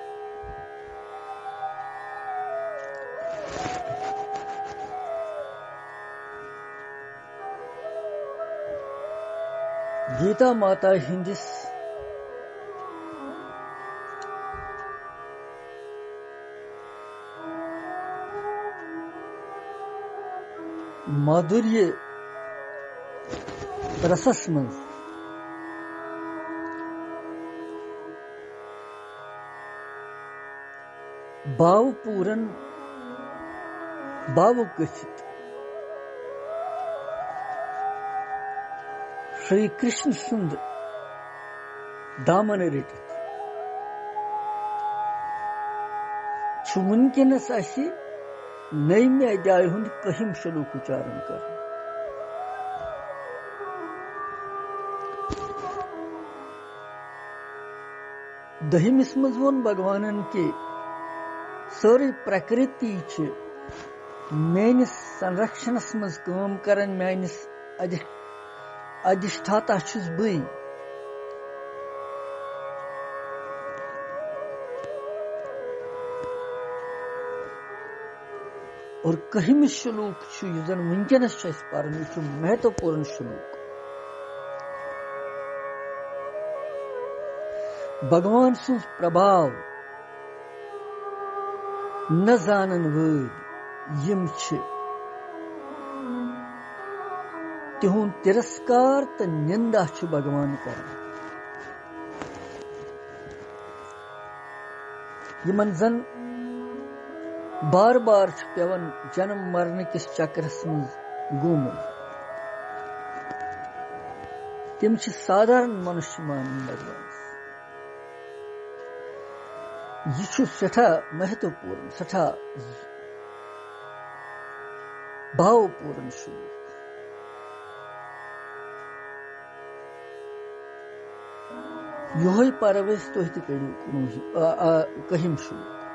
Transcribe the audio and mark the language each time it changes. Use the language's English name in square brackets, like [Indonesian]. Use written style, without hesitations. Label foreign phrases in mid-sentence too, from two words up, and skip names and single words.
[Kashmiri] गीता माता हिंदिस माधुर्य रसस मज भाव पूरन भाव गठित श्री कृष्ण सुंद दामन रटित वनकस नईम अध्याय हुंद कहम शलोक उच्चारण कर। दहिमिस मज वोन भगवानन के सारी प्रकृति मेनिस संरक्षणस मज काम करन, मेनिस अधिष्ठाता छुस बई। और कहम श्लोक जन वनकस परन महत्वपूर्ण श्लोक। भगवान सुन प्रभाव न जानन वोल यम तिहुंद तिरस्कार तो निंदा भगवान कर। यमन जन बार बार पेवन जन्म मरण किस चक्रस मज गोमुत, तिम साधारण मनुष्य मान भगवान। यह सठा महत्वपूर्ण सठा भावपूर्ण श्लोक। योही परवेश तो कहम श्लोक।